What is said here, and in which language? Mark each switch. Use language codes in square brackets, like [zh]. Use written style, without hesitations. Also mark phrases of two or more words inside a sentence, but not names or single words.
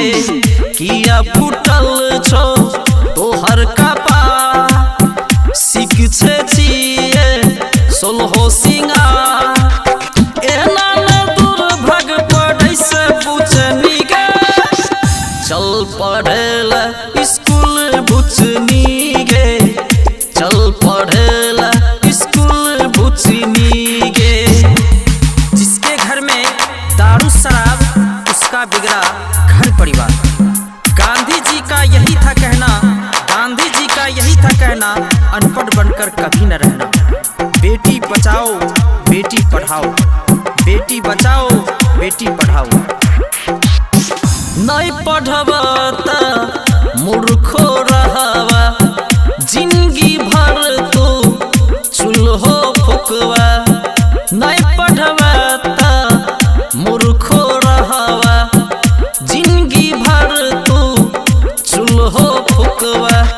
[anp] किया फूटल छो तोहर कपार, शिक्षे छिए सोलहो सिंगार। एना में दुर्भाग पढ़ै से बुचनी गे, चल पढ़े ले स्कूल बुचनी गे, चल पढ़े ले स्कूल बुचनी गे। [hi] जिसके घर में दारू शराब उसका बिगड़ा घर परिवार। गांधी जी का यही था कहना, गांधी जी का यही था कहना, अनपढ़ बनकर कभी न रहना। बेटी बचाओ बेटी पढ़ाओ, बेटी बचाओ बेटी पढ़ाओ। [anp] नहीं पढ़बा त मूर्खो रहबा, जिंदगी भर तू चूल्हो फुकवा। नहीं पढ़बा त मूर्खो रहबा, जिंदगी भर तू चूल्हो फुकवा।